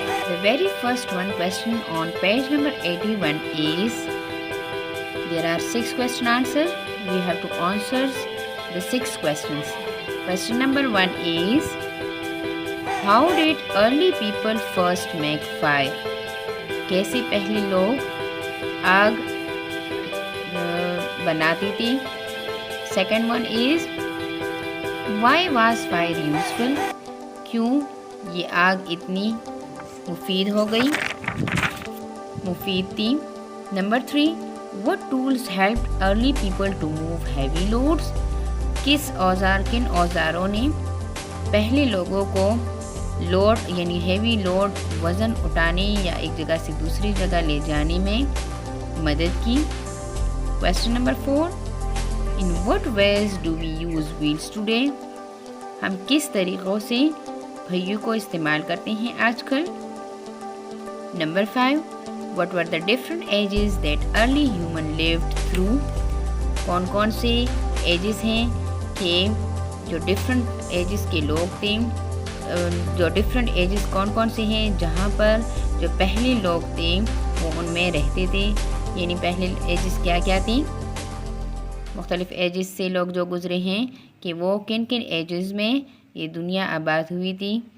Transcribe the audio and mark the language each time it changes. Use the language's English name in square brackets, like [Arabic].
[English] The very first question on page number 81 is, there are 6 question answers. We have to answer the 6 questions. Question number 1 is, how did early people first make fire? [Hindi] कैसे पहले लोग आग बनाती थी. [English] Second one is, why was fire useful? [Hindi] क्यों ये आग इतनी मुफीद हो गई, मुफीद थी. [English] Number 3, what tools helped early people to move heavy loads? [Hindi] किन औजारों ने पहले लोगों को लोड यानी हेवी लोड वज़न उठाने या एक जगह से दूसरी जगह ले जाने में मदद की. [English] Question number 4, in what ways do we use wheels today? [Hindi] हम किस तरीक़ों से पहियों को इस्तेमाल करते हैं आजकल. [English] Number 5, what were the different ages that early human lived through? [Hindi] कौन कौन से ages हैं कि जो [English] different ages [Hindi] के लोग थे, जो different ages कौन कौन से हैं जहाँ पर जो पहले लोग थे वो उनमें रहते थे. यानी पहले ages क्या क्या थी, मुख्तलिफ ages से लोग जो गुज़रे हैं कि वो किन किन ages में ये दुनिया आबाद हुई थी.